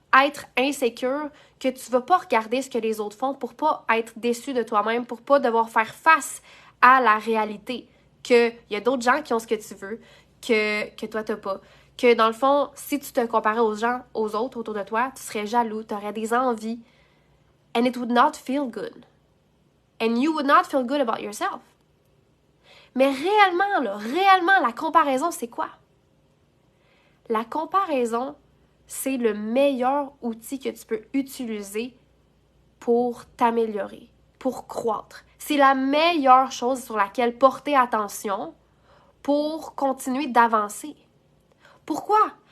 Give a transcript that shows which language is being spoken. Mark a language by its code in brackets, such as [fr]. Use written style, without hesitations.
[fr] être insécure que tu vas pas regarder ce que les autres font pour pas être déçu de toi-même, pour pas devoir faire face à la réalité. Qu'il y a d'autres gens qui ont ce que tu veux, que toi t'as pas. Que dans le fond, si tu te comparais aux autres autour de toi, tu serais jaloux, tu aurais des envies. [en] And it would not feel good. And you would not feel good about yourself. [fr] Mais réellement, la comparaison, c'est quoi? La comparaison, c'est le meilleur outil que tu peux utiliser pour t'améliorer, pour croître. C'est la meilleure chose sur laquelle porter attention pour continuer d'avancer. Pourquoi?